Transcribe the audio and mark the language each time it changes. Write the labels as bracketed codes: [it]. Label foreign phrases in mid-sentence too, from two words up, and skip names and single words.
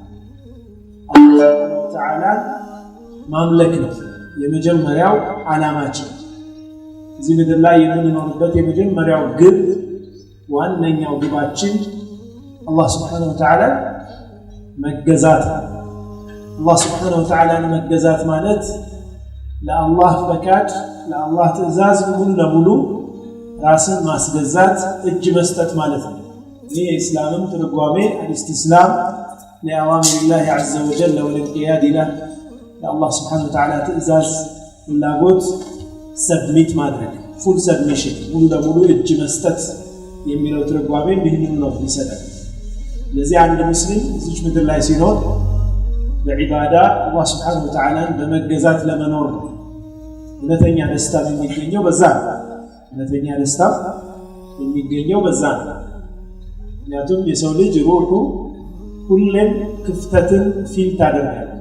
[am] አላህ ተዓላ ማምለክ ነው የመጀመሪያው ዓላማችን። እዚህ ምድር ላይ የምንኖርበት የመጀመሪያው ግብ ዋነኛው ግባችን አላህ [ar] سبحانه وتعالى [am] መገዛት። አላህ [ar] سبحانه وتعالى [am] መገዛት ማለት ለአላህ ፈቃድ ለአላህ ትእዛዝ ሙሉ ለሙሉ ራስን ማስገዛት እጅ መስጠት ማለት ነው። ይህ የእስላምም ትርጓሜ [ar] الاستسلام لأوامر الله عز وجل والانقياد له [am] ለአላህ [ar] سبحانه وتعالى [am] ትእዛዝ ፍላጎት ሰብሚት ማድረግ [en] full submission [am] ሙሉ ለሙሉ እጅ መስጠት የሚለው ትርጓሜ ይህንን ነው ይሰጣል። ለዚህ አንድ ሙስሊም እዚች ምድር ላይ ሲኖር በዒባዳ አላህ [ar] سبحانه وتعالى [am] በመገዛት ለመኖር ነው። እውነተኛ ደስታ የሚገኘው በዛ ነው። እውነተኛ ደስታ የሚገኘው በዛ ነው። ምክንያቱም የሰው ልጅ ሩሑ ሁሌም ክፍተትን ፊል ታደርጋለች።